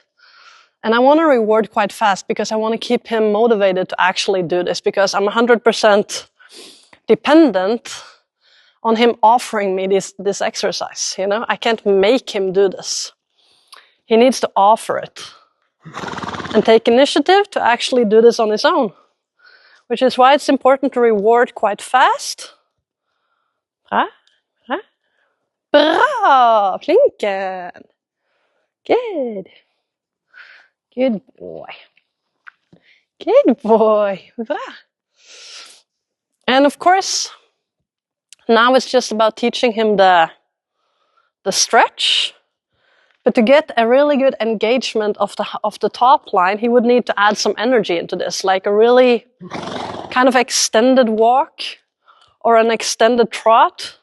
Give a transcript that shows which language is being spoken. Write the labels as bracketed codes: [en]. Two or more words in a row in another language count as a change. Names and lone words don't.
[en] And I want to reward quite fast, because I want to keep him motivated to actually do this, because I'm 100% dependent on him offering me this exercise. You know, I can't make him do this. He needs to offer it and take initiative to actually do this on his own, which is why it's important to reward quite fast. [no] Bra, bra, bra, flinken. [en] Good. Good boy. Good boy. Bra. And of course, now it's just about teaching him the stretch. But to get a really good engagement of the top line, he would need to add some energy into this, like a really kind of extended walk or an extended trot.